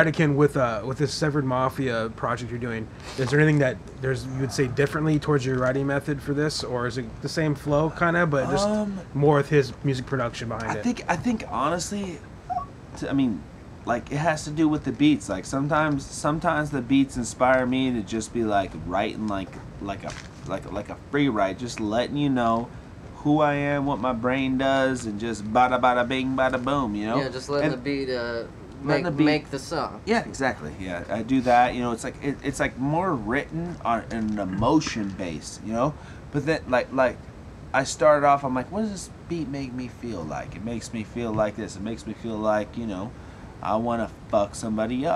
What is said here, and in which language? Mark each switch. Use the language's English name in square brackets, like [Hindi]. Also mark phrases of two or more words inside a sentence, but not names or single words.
[English] Radican, with this Severed Mafia project you're doing, is there anything that you would say differently towards your writing method for this, or is it the same flow kind of, but just more with his music production behind it? I think honestly, I mean, like it has to do with the beats. Like sometimes the beats inspire me to just be like writing like a free write, just letting you know who I am, what my brain does, and just bada bada bing bada boom, you know. Yeah, just letting And- the beat letting the beat- make the song. Yeah, exactly. Yeah, I do that. You know, it's like it's like more written on an emotion base. You know, but then like I started off. I'm like, what does this beat make me feel like? It makes me feel like this. It makes me feel like, you know, I want to fuck somebody up.